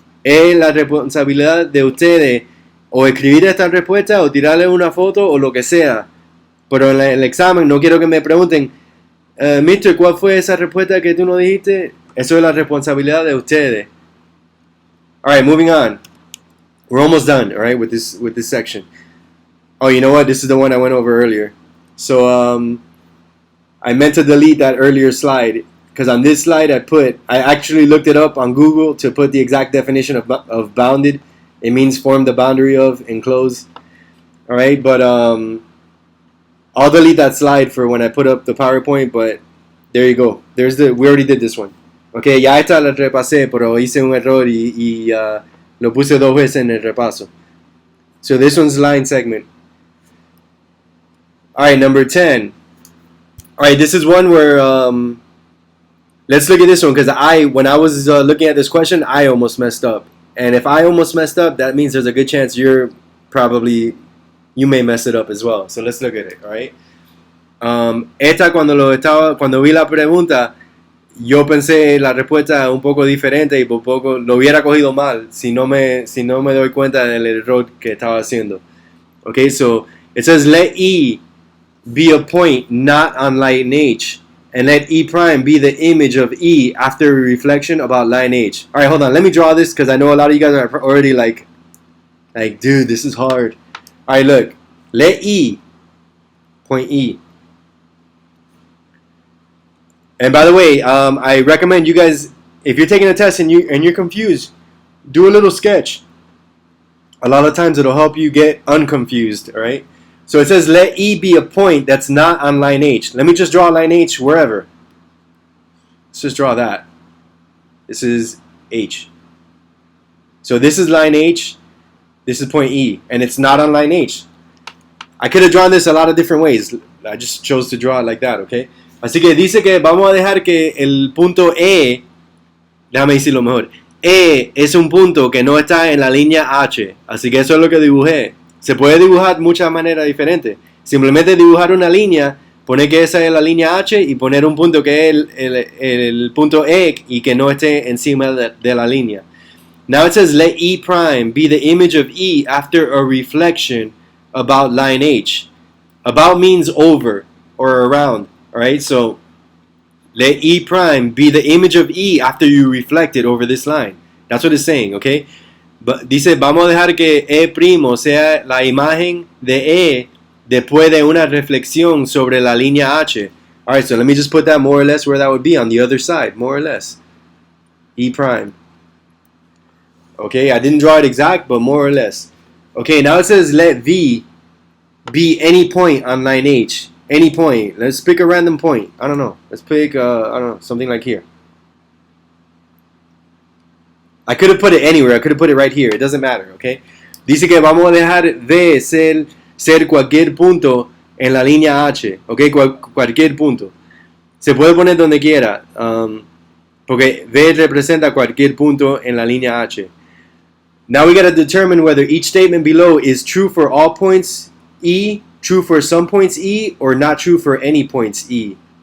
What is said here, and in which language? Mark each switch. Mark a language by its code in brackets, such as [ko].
[es] Es la responsabilidad de ustedes o escribir esta respuesta o tirarle una foto o lo que sea. Pero en el examen no quiero que me pregunten, Mister, ¿cuál fue esa respuesta que tú no dijiste? Eso es la responsabilidad de ustedes. [en] Alright, moving on. We're almost done, alright, with this section. Oh, you know what? This is the one I went over earlier. So, I meant to delete that earlier slide because on this slide I actually looked it up on Google to put the exact definition of bounded. It means form the boundary of, enclose. Alright, but I'll delete that slide for when I put up the PowerPoint, but There you go. We already did this one. [es] Ok, ya esta la repasé, pero hice un error y lo puse 2 veces en el repaso. [en] So this one's line segment. Alright, number 10. Alright, this is one where, let's look at this one, because when I was looking at this question, I almost messed up. And if I almost messed up, that means there's a good chance you may mess it up as well. So let's look at it, alright? [es] Esta cuando vi la pregunta, yo pensé la respuesta un poco diferente y por poco lo hubiera cogido mal si no me doy cuenta del error que estaba haciendo. [en] Okay, so it says let E be a point not on line H, and let E prime be the image of E after a reflection about line H. Alright, hold on, let me draw this because I know a lot of you guys are already like, dude, this is hard. Alright, look, let E, point E. And by the way, I recommend you guys, if you're taking a test and you're confused, do a little sketch. A lot of times it'll help you get unconfused, all right? So it says let E be a point that's not on line H. Let me just draw line H wherever. Let's just draw that. This is H. So this is line H. This is point E. And it's not on line H. I could have drawn this a lot of different ways. I just chose to draw it like that, okay? [es] Así que dice que vamos a dejar que el punto E, déjame decirlo mejor, E es un punto que no está en la línea H, así que eso es lo que dibujé. Se puede dibujar de muchas maneras diferentes. Simplemente dibujar una línea, poner que esa es la línea H y poner un punto que es el punto E y que no esté encima de la línea. [en] Now it says let E prime be the image of E after a reflection about line H. About means over or around. Alright, so let E prime be the image of E after you reflect it over this line. That's what it's saying, okay? [es] Dice, vamos a dejar que E primo sea la imagen de E después de una reflexión sobre la línea H. [en] Alright, so let me just put that more or less where that would be on the other side, more or less. E prime. Okay, I didn't draw it exact, but more or less. Okay, now it says let V be any point on line H. Any point. Let's pick a random point. I don't know. Let's pick, something like here. I could have put it anywhere. I could have put it right here. It doesn't matter, okay? [es] Dice que vamos a dejar V ser cualquier punto en la línea H, okay? Cualquier punto. Se puede poner donde quiera, porque V representa cualquier punto en la línea H. [en] Now we got to determine whether each statement below is true for all points E, true for some points E, or not true for any points E.